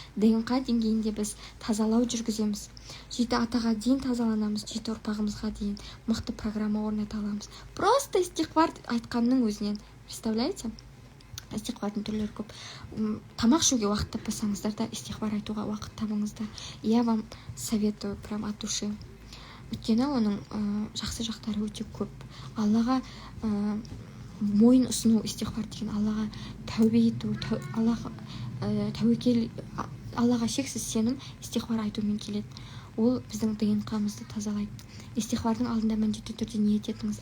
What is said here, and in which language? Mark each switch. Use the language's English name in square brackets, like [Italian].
[Kazakh] ДНК деңгейінде біз тазалау жүргіземіз. 7 атаға дейін тазаланамыз, 7 ұрпағымызға дейін мықты программа орната аламыз. Просто истихфар айтқанның өзінен. [Russian] Представляете? [Kazakh] Истихфардың түрлері көп. Тамақ жеуге уақыт таппасаңыздар да истихфар айтуға уақыт табыңыздар. [Russian] Я вам советую прям от души. [Kazakh] Өйткені оның жақсы жақтары өте көп. Аллаға мойын ұсыну истихфар деген, Аллаға тәубе ету, Аллаға тәуекел, Аллаға шексіз сенім истихфар айтумен келеді. Ол біздің ДНК-мызды тазалайды. Истихфардың алдында міндетті түрде ниет етіңіз.